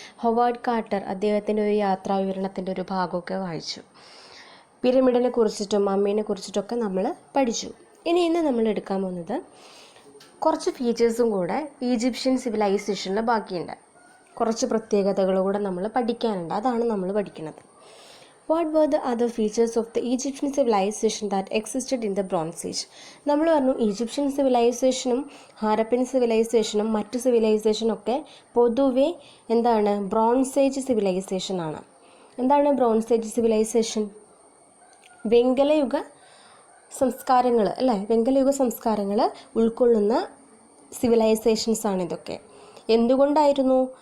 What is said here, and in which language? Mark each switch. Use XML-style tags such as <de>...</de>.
<ml>Howard quarter അദ്ദേഹത്തിൻ്റെ ഒരു യാത്രാ വിവരണത്തിൻ്റെ ഒരു ഭാഗമൊക്കെ വായിച്ചു. പിരമിഡിനെ കുറിച്ചിട്ടും മമ്മീനെ കുറിച്ചിട്ടൊക്കെ നമ്മൾ പഠിച്ചു. ഇന്ന് നമ്മൾ എടുക്കാൻ പോകുന്നത് കുറച്ച് ഫീച്ചേഴ്സും കൂടെ ഈജിപ്ഷ്യൻ സിവിലൈസേഷനിൽ ബാക്കിയുണ്ട്. കുറച്ച് പ്രത്യേകതകൾ കൂടെ നമ്മൾ പഠിക്കാനുണ്ട്. അതാണ് നമ്മൾ പഠിക്കുന്നത്.</ml> <en>What were the other features of the Egyptian civilization that existed in the Bronze Age?</en> <ml>നമ്മൾ പറഞ്ഞു ഈജിപ്ഷ്യൻ സിവിലൈസേഷനും ഹാരപ്പൻ സിവിലൈസേഷനും മറ്റ് സിവിലൈസേഷനൊക്കെ പൊതുവെ എന്താണ്, ബ്രോൺസ് ഏജ് സിവിലൈസേഷൻ ആണ്. എന്താണ് ബ്രോൺസ് ഏജ് സിവിലൈസേഷൻ? വെങ്കലയുഗ സംസ്കാരങ്ങൾ അല്ലേ, വെങ്കലയുഗ സംസ്കാരങ്ങൾ ഉൾക്കൊള്ളുന്ന സിവിലൈസേഷൻസ് ആണ് ഇതൊക്കെ. എന്തുകൊണ്ടായിരുന്നു?</ml>